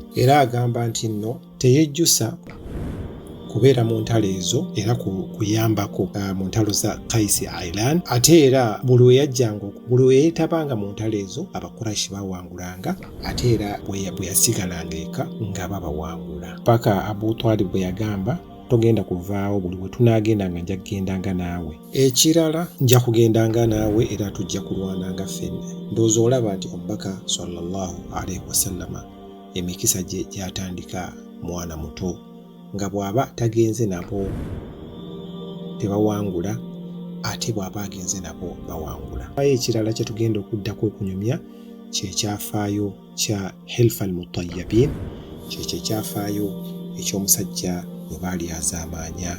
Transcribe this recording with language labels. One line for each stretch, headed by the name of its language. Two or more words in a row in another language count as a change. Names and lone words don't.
Ganda: Era agamba nti nno teyejjusa kubeera mu ntalo ezo era kuyambako mu ntalo za Qais Island, ate era buli we yeetabanga mu ntalo ezo Abakuraishi bawangulanga, ate era bwe yasigalanga eka nga babawangula. Paka Abu Talib bwe yagamba, togenda kuvaawo, buli we tunaagendanga nja kugendanga naawe. Ekirala nja kugendanga naawe era tujja kulwananga ffenna. Ndowooza olaba nti omubaka
Arabic: صلى الله عليه وسلم
Ganda: emikisa gye gyatandika mwana muto, nga bw'aba tagenze nabo tebawangula, ate bw'aba agenze nabo bawangula. Ekirala kye tugenda okuddako okunyumya kye kyafaayo kya Hilf al-Mutayyibin, kye kyafaayo eky'omusajja bwe baali azaamaanya.